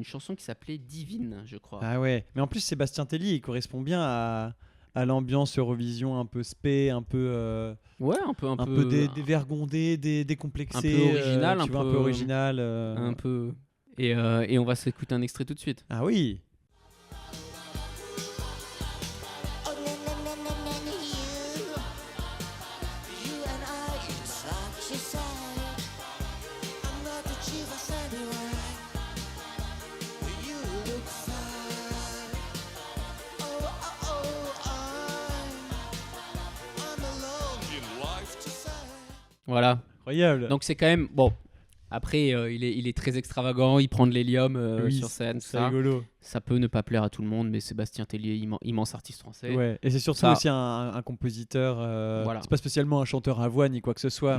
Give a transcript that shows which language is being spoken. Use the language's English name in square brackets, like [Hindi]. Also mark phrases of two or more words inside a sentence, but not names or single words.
[French] une chanson qui s'appelait Divine, je crois. Ah ouais. Mais en plus, Sébastien Tellier, il correspond bien à l'ambiance Eurovision un peu spé, un peu, Ouais, un peu dévergondé, décomplexé. un peu original, tu vois, un peu original. un peu. Et on va s'écouter un extrait tout de suite. Ah oui. Oh, na, na, na, na, na, na, [English] you and I side to side. I'm not the chief of anyone, but you look fine. I'm alone in life to say. [French] Voilà. Incroyable. Donc c'est quand même bon. Après, il est très extravagant, il prend de l'hélium Oui, sur scène, tout c'est ça. rigolo. Ça peut ne pas plaire à tout le monde, mais Sébastien Tellier, immense artiste français. Ouais. Et c'est surtout Ça- aussi un compositeur. Voilà. C'est pas spécialement un chanteur à voix ni quoi que ce soit,